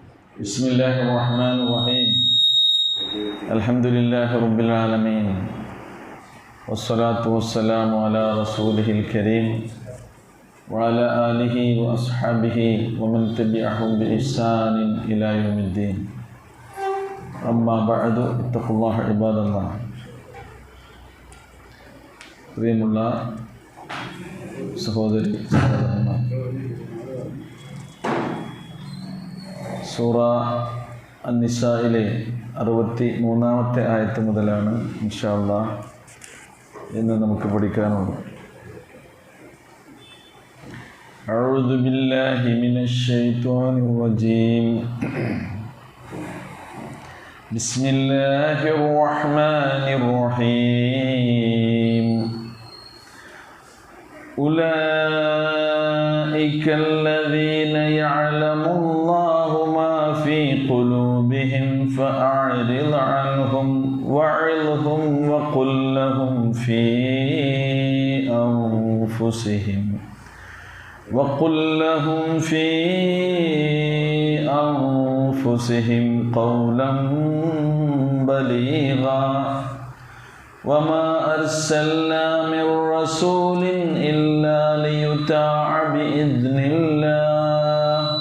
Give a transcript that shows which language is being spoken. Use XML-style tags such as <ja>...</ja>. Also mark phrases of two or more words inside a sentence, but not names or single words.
<ar>بسم الله الرحمن الرحيم الحمد لله رب العالمين والصلاة والسلام على رسوله الكريم وعلى آله وأصحابه ومن تبعهم بإحسان إلى يوم الدين أما بعد اتقوا الله عباد الله.</ar> <ml>പ്രിയമുള്ള സഹോദരി സഹോദരന്മാർ, സൂറ അൻ-നിസായിലെ 63-ാമത്തെ ആയത്ത് മുതലാണ്</ml> <ar>إن شاء الله</ar> <ml>ഇന്ന് നമുക്ക് പഠിക്കാനുള്ളത്.</ml> <ar>أعوذ بالله من الشيطان الرجيم. بسم الله الرحمن الرحيم. أولئك الذين يعلم الله ما في قلوبهم فأعرض عنهم وعظهم وقل لهم في أنفسهم قولا بليغا وما أرسلنا من رسول إلا ليطاع بإذن الله</ar>